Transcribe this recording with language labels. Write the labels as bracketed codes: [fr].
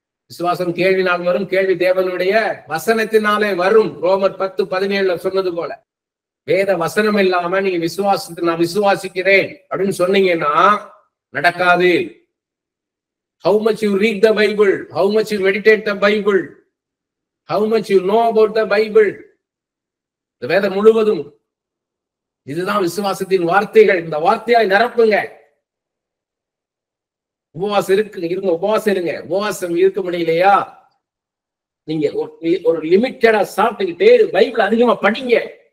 [ta] விசுவாசம் கேள்வினால் வரும், கேள்வி தேவனுடைய வசனத்தினாலே வரும். ரோமர் 10:17 சொன்னது போல, வேத வசனம் இல்லாம நீங்க விசுவாசத்தை நான் விசுவாசிக்கிறேன் அப்படின்னு சொன்னீங்கன்னா நடக்காது. [en] How much you read the Bible, how much you meditate the Bible, how much you know about the Bible. [ta] இந்த வேதம் முழுவதும் இதுதான் விசுவாசத்தின் வார்த்தைகள். இந்த வார்த்தையாய் நிரப்புங்க. உபவாசம் இருங்க, உபவாசம் இருங்க. உபவாசம் இருக்க முடியலையா, நீங்க ஒரு லிமிட்டடா சாப்பிட்டுக்கிட்டு பைபிள் அதிகமா படிங்க.